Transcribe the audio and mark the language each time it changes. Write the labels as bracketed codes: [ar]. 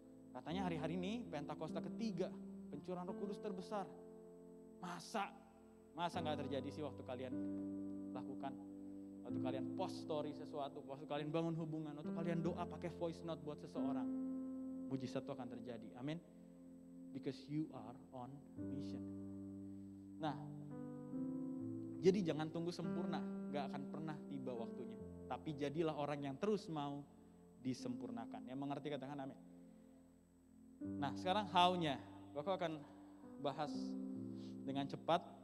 [id] Katanya hari-hari ini Pentakosta ketiga, pencurahan Roh Kudus terbesar. Masa gak terjadi sih waktu kalian lakukan, waktu kalian post story sesuatu, waktu kalian bangun hubungan, waktu kalian doa pakai voice note buat seseorang. Mujizat itu akan terjadi, amin. [en] Because you are on mission. [id] Nah, jadi jangan tunggu sempurna, gak akan pernah tiba waktunya. Tapi jadilah orang yang terus mau disempurnakan. Yang mengerti katakan amin. Nah sekarang how-nya, aku akan bahas dengan cepat.